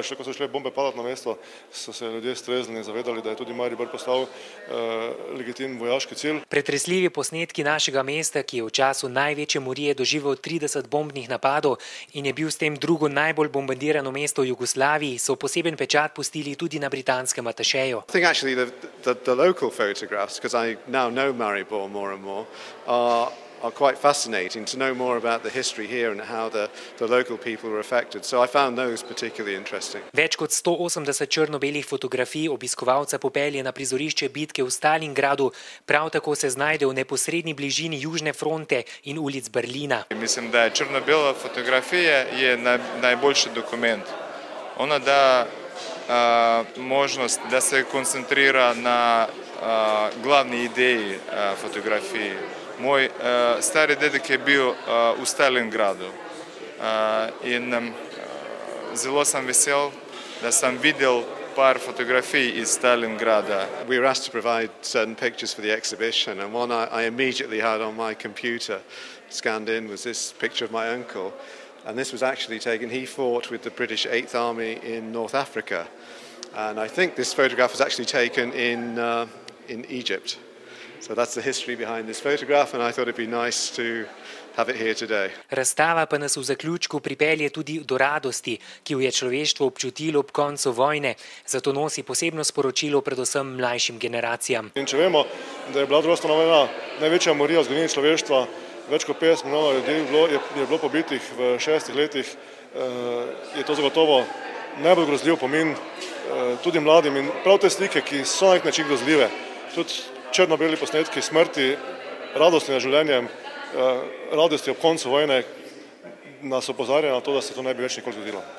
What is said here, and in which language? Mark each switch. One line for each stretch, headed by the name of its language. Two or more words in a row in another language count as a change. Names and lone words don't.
Slovenian: Še ko so šle bombe padati na mesto, so se ljudje streznili in zavedali, da je tudi Maribor postal legitimen vojaški cilj. Pretresljivi posnetki našega mesta, ki je v času največje morije doživel 30 bombnih napadov in je bil s tem drugo najbolj bombardirano mesto v Jugoslaviji, so poseben pečat pustili tudi na britanskem atašeju.
English: Are quite fascinating to know more about the history here and how the local people were affected. So I found those particularly interesting.
Slovenian: Več kot 180 črno-belih fotografij obiskovalca popelje na prizorišče bitke v Stalingradu, prav tako se znajde v neposredni bližini Južne fronte in ulic Berlina. Mislim, da črno-bela fotografija je najboljši dokument. Ona da možnost da se koncentrira na glavni ideji fotografije. Moj stari dedek je bil v Stalingradu in zelo sem vesel, da sem videl par fotografij iz Stalingrada.
English: We were asked to provide certain pictures for the exhibition, and one I immediately had on my computer scanned in was this picture of my uncle, and this was actually taken. He fought with the British 8th Army in North Africa, and I think this photograph was actually taken in Egypt. So that's the history behind this photograph, and I thought it'd be nice to have it here today.
Slovenian: Razstava pa nas v zaključku pripelje tudi do radosti, ki jo je človeštvo občutilo ob koncu vojne, zato nosi posebno sporočilo predvsem mlajšim generacijam. In če vemo, da je bila druga svetovna vojna največja morija v zgodovini človeštva, več kot 50 milijonov ljudi je bilo pobitih v 6 letih, je to zagotovo najbolj grozljiv pomin tudi mladim in prav te slike, ki so na nek način grozljive, tudi črno-beli posnetki smrti, radosti nad življenjem, radosti ob koncu vojne nas opozarja na to, da se to ne bi več nikoli zgodilo.